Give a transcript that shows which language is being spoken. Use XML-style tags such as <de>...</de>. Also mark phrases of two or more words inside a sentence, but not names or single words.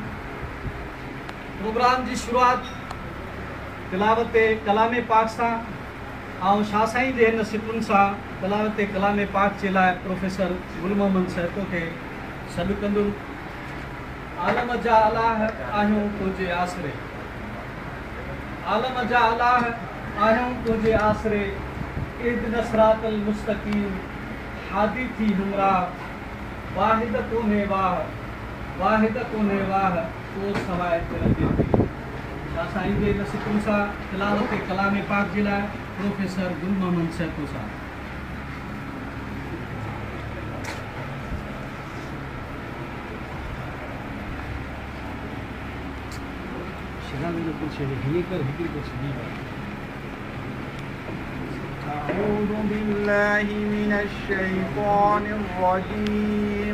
<sd>प्रोग्राम की शुरुआत तिलावत कलाम पाक सां ऐं शाह साईं जे हिन सिपुन सां तिलावत कलाम पाक के लाइ प्रोफेसर गुल मोहम्मद सहतो के सॾु कंदुमि। आलम जा अलाह आहियूं तुंहिंजे आसरे, आलम जा अलाह आहियूं तुंहिंजे आसरे,</sd> <ar>اهدنا الصراط المستقيم</ar> <sd>हादी थी हमराह, वाहिद कोन्हे वाह, वाहिद कोन्हे वाह, तो सवाइ तिरंदे थी। शाह साईं जे नसीबुनि सां तिलावत कलाम पाक जे लाइ प्रोफेसर गुल मोहम्मद सहतो साहब।</sd> <ar>أعوذ بالله من الشيطان الرجيم.</ar>